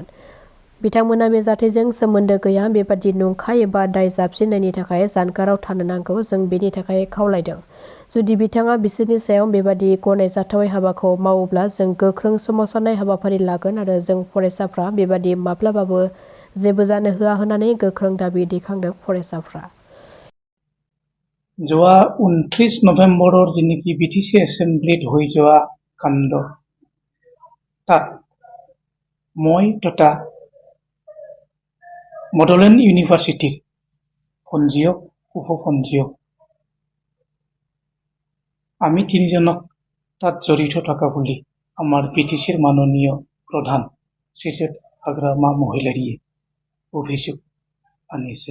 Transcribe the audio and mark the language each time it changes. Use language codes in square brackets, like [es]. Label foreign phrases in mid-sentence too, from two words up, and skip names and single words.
[brx] बिथांमोना बे जाथायजों सोमोन्दो गैया बेबादि नंखाय एबा दाय जाबसिननायनि थाखाय जानगाराव थानो नांगौ जों बेनि थाखाय खावलायदों। जुदि बिथाङा बिसोरनि सायाव बेबादि गनायजाथावै हाबाखौ मावोब्ला जों गोख्रों सोमावसारनाय हाबाफारि लागोन आरो जों फरायसाफ्रा बेबादि माब्लाबाबो जेबो जानो होआ होननानै गोख्रों दाबि दैखांदों फरायसाफ्रा। [as] যোৱা 29 নৱেম্বৰৰ যিনেকি বিটিসি এছেম্বলিত হৈ যোৱা কাণ্ড তাত মই তথা বডোলেণ্ড ইউনিভাৰ্চিটিৰ পঞ্জীয়ক উপপঞ্জীয়ক আমি তিনিজনক তাত জড়িত থকা বুলি আমাৰ BTCৰ মাননীয় প্ৰধান শ্ৰীযুত আগ্ৰামা মহিলাৰীয়ে অভিযোগ আনিছে।